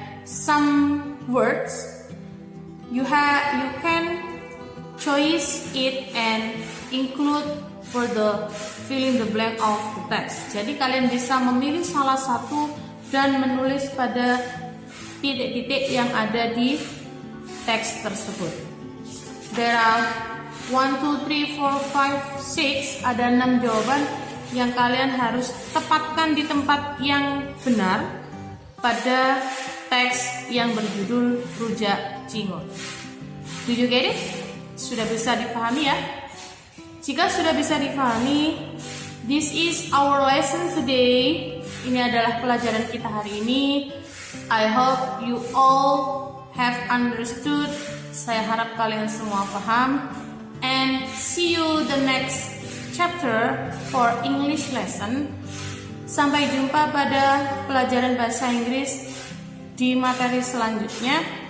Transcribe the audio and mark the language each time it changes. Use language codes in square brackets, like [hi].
[en] Some words you can choose it and include for the filling the blank of the text. [id] Jadi kalian bisa memilih salah satu dan menulis pada titik-titik yang ada di teks tersebut. [en] There are 1, 2, 3, 4, 5, 6, [id] ada 6 jawaban yang kalian harus tepatkan di tempat yang benar pada teks yang berjudul Rujak Cingur. [en] Do you get it? [id] Sudah bisa dipahami ya? Jika sudah bisa dipahami, [en] this is our lesson today. [id] Ini adalah pelajaran kita hari ini. [en] I hope you all have understood. [id] Saya harap kalian semua paham. [en] And see you the next chapter for English lesson. [id] Sampai jumpa pada pelajaran bahasa Inggris di materi selanjutnya.